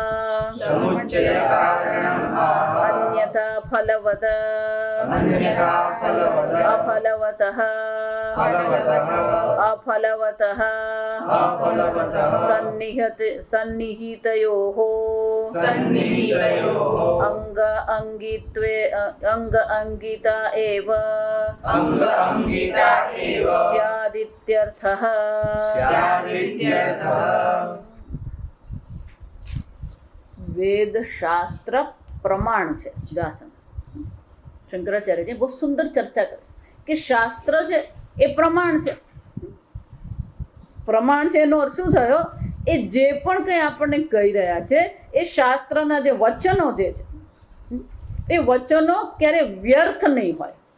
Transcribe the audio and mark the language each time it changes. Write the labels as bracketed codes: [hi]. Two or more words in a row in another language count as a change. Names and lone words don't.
[sa] अन्यथा फलवत् अफलवतः सन्निहितयोः अंग अंगिता एव स्यादित्यर्थः। वेद शास्त्र प्रमाण [gu] છે શંકરાચાર્યજી બહુ સુંદર ચર્ચા કરી કે શાસ્ત્ર છે એ પ્રમાણ છે. પ્રમાણ છે એનો અર્થ શું થયો? એ જે પણ કંઈ આપણને કહી રહ્યા છે એ શાસ્ત્રના જે વચનો જે છે એ વચનો ક્યારે વ્યર્થ નહીં હોય.